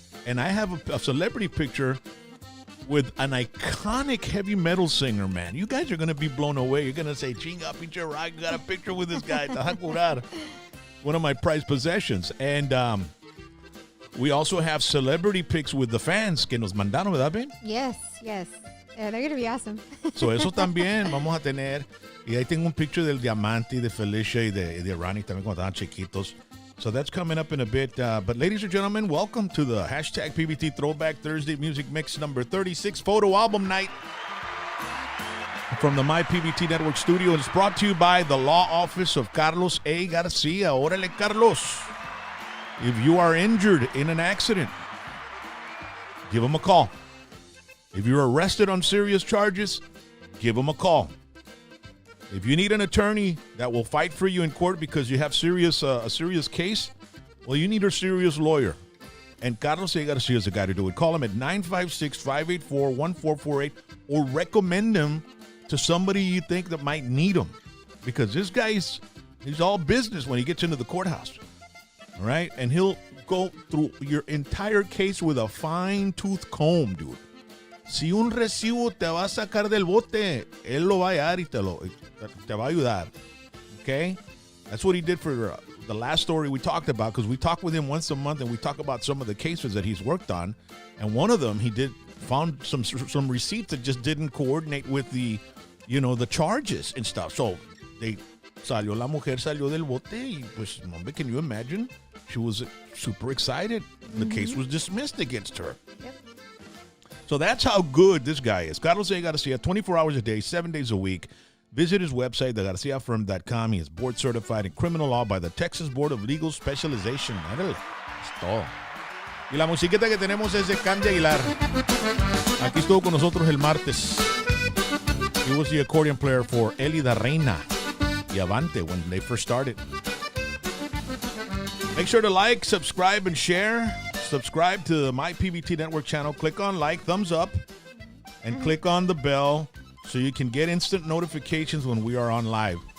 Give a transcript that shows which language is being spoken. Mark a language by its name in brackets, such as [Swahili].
[English] And I have a celebrity picture with an iconic heavy metal singer, man. You guys are going to be blown away. You're going to say, [Spanish] chinga, pinche rock, [English] got a picture with this guy. One of my prized possessions. And we also have celebrity pics with the fans [Spanish] que nos mandaron, ¿verdad, Ben? [English] Yes. Yeah, they're going to be awesome. [Spanish] So eso también vamos a tener. Y ahí tengo un picture del Diamante, de Felicia y de Ronnie también cuando estaban chiquitos. [English] So that's coming up in a bit. But ladies and gentlemen, welcome to the hashtag PBT Throwback Thursday Music Mix number 36 photo album night from the My PBT Network studio. And it's brought to you by the law office of Carlos A. Garcia. [Spanish] Órale, Carlos. [English] If you are injured in an accident, give him a call. If you're arrested on serious charges, give him a call. If you need an attorney that will fight for you in court because you have a serious case, well, you need a serious lawyer. And Carlos A. Garcia is the guy to do it. Call him at 956-584-1448 or recommend him to somebody you think that might need him. Because this guy's all business when he gets into the courthouse. All right? And he'll go through your entire case with a fine-tooth comb, dude. [Spanish] Si un recibo te va a sacar del bote, él lo va a hallar y te va a ayudar. [English] Okay? That's what he did for the last story we talked about, because we talk with him once a month and we talk about some of the cases that he's worked on. And one of them, found some receipts that just didn't coordinate with the charges and stuff. [Spanish] So la mujer salió del bote y pues, hombre, [English] can you imagine? She was super excited. The case was dismissed against her. Yep. So that's how good this guy is. Carlos A. Garcia, 24 hours a day, 7 days a week. Visit his website, thegarciafirm.com. He is board certified in criminal law by the Texas Board of Legal Specialization. [Spanish] Es todo. Y la musiqueta que tenemos es de Candy Aguilar. Aquí estuvo con nosotros el martes. [English] He was the accordion player for Elida Reina y Avante when they first started. Make sure to like, subscribe, and share. Subscribe to the My PBT Network channel. Click on like, thumbs up, and click on the bell so you can get instant notifications when we are on live.